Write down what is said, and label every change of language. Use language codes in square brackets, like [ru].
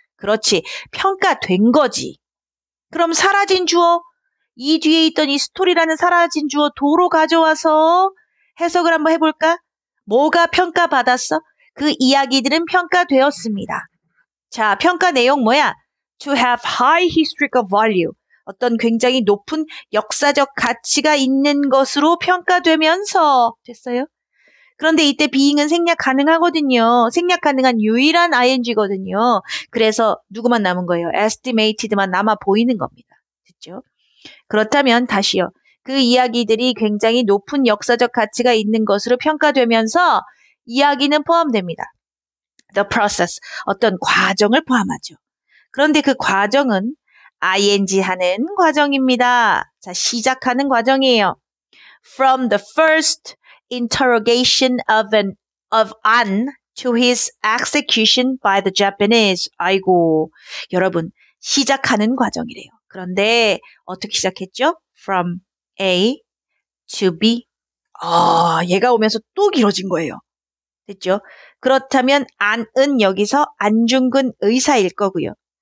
[ko] 그렇지, 평가된 거지. 그럼 사라진 주어, 이 뒤에 있던 이 스토리라는 사라진 주어 도로 가져와서 해석을 한번 해볼까? 뭐가 평가받았어? 그 이야기들은 평가되었습니다. 자, 평가 내용 뭐야? [en] To have high historical value. [ko] 어떤 굉장히 높은 역사적 가치가 있는 것으로 평가되면서 됐어요? 그런데 이때 being은 생략 가능하거든요. 생략 가능한 유일한 ing거든요. 그래서 누구만 남은 거예요? estimated만 남아 보이는 겁니다. 됐죠? 그렇다면 다시요. 그 이야기들이 굉장히 높은 역사적 가치가 있는 것으로 평가되면서 이야기는 포함됩니다. [en] The process, [ko] 어떤 과정을 포함하죠. 그런데 그 과정은 ing 하는 과정입니다. 자, 시작하는 과정이에요. [en] From the first interrogation of An to his execution by the Japanese. [ko] 아이고, 여러분, 시작하는 과정이래요. 그런데 어떻게 시작했죠? [en] From A to B. [ko] 얘가 오면서 또 길어진 거예요. 됐죠? 그렇다면 안은 여기서 안중근 의사일 거고요.